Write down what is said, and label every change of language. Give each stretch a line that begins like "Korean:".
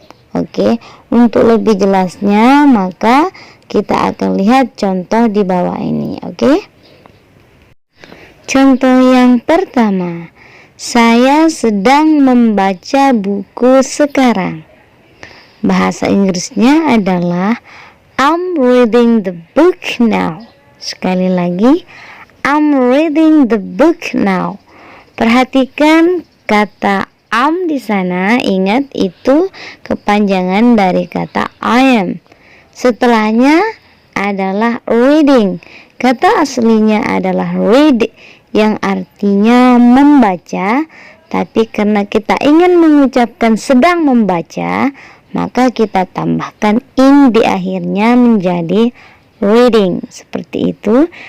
Indonesian: Oke, untuk lebih jelasnya maka kita akan lihat contoh di bawah ini. Oke. Contoh yang pertama, saya sedang membaca buku sekarang. Bahasa Inggrisnya adalah
English: I'm reading the book now.
Indonesian: Sekali lagi,
English: I'm reading the book now.
Indonesian: Perhatikan kata am di sana, ingat itu kepanjangan dari kata I am. Setelahnya adalah reading. Kata aslinya adalah read yang artinya membaca, tapi karena kita ingin mengucapkan sedang membaca, maka kita tambahkan ing di akhirnya menjadi reading, seperti itu.